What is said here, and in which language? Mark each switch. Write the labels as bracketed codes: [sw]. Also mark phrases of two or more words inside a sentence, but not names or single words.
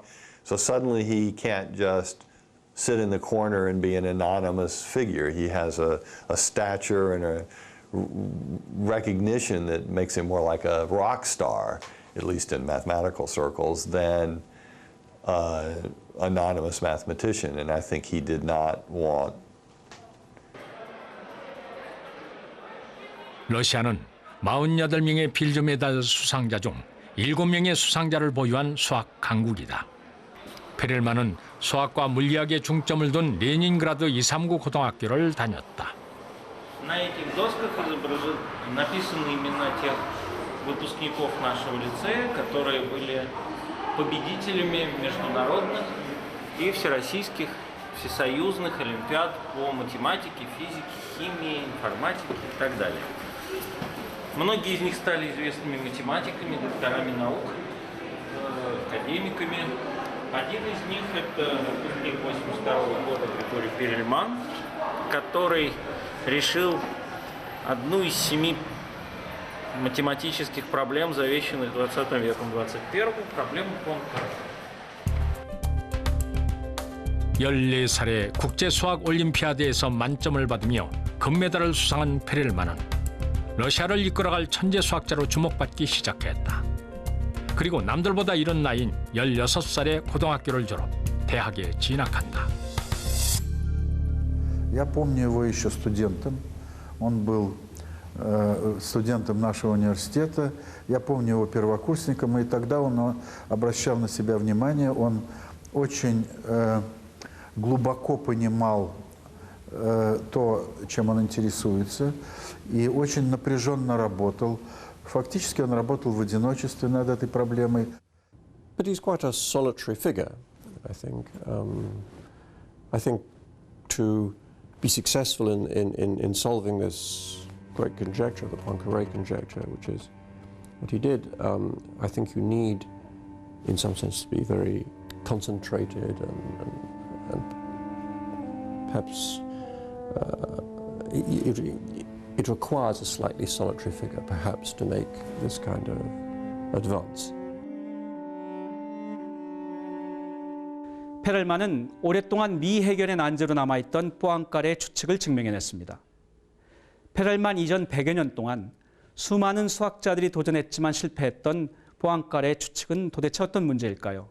[en] So suddenly he can't just sit in the corner and be an anonymous figure. He has a stature and a recognition that makes him more like a rock star, at least in mathematical circles, than anonymous mathematician, and I think he did not want. [ko] 러시아는 48명의 필드 메달 수상자 중 7명의 수상자를 보유한 수학 강국이다. 페렐만은 수학과 물리학에 중점을 둔 레닌그라드 239 고등학교를 다녔다. [ru] На этих досках написаны имена тех выпускников нашего лицея, которые были победителями международных и всероссийских, всесоюзных олимпиад по математике, физике, химии, информатике и так далее. Многие из них стали известными математиками, докторами наук, академиками. Один из них – это выпускник 1982 года Григорий Перельман, который решил одну из 7 математических проблем, завещанных 20 веком, 21-м, проблему Пуанкаре. [ko] 14살에 국제수학올림피아드에서 만점을 받으며 금메달을 수상한 페렐만은 러시아를 이끌어갈 천재 수학자로 주목받기 시작했다. 그리고 남들보다 이른 나이인 16살에 고등학교를 졸업, 대학에 진학한다. [ru] Я помню его еще студентом. Он был студентом нашего университета. Я помню его первокурсником, и тогда он обращал на себя внимание. Он очень глубоко понимал то, чем он интересуется, и очень напряженно работал. Фактически он работал в одиночестве над этой проблемой. [en] But he's quite a solitary figure, I think. I think to be successful in solving this great conjecture, the Poincare conjecture, which is what he did, I think you need, in some sense, to be very concentrated and perhaps it requires a slightly solitary figure, perhaps, to make this kind of advance. [ko] 페렐만은 오랫동안 미해결의 난제로 남아있던 포앙카레 추측을 증명해냈습니다. 페렐만 이전 100여 년 동안 수많은 수학자들이 도전했지만 실패했던 포앙카레 추측은 도대체 어떤 문제일까요?